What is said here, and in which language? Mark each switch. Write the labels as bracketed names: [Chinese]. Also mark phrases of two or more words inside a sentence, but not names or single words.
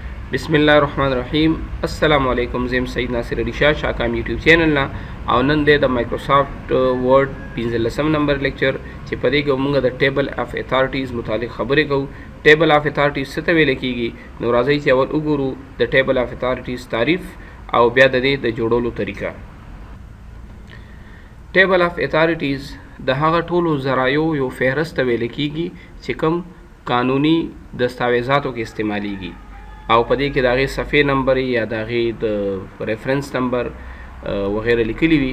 [Arabic] बिस्मिल्लाहिर्रहमानिर्रहीम। السلام علیکم. [Pashto] زه یم سعید ناصر علی شاه شاکام یوټیوب چینل نه او نن د مایکروسافت ورډ 15 نمبر لیکچر چې په دې کې موږ د [English] Table of Authorities [Pashto] متعلق خبرې کوو. [English] Table of Authorities [Pashto] څه ته ویل کیږي؟ نو راځئ چې اول وګورو د [English] Table of Authorities [Pashto] تعریف او بیا د دې د جوړولو طریقه. [English] Table of Authorities [Pashto] د هغه ټولو ذرایعو یو فهرست ویل کیږي چې کوم قانوني دستاویزاتو کې استعمالیږي او په دې کې د هغې صفحې نمبر یا د هغې د ریفرنس نمبر وغیرہ لیکلی وي.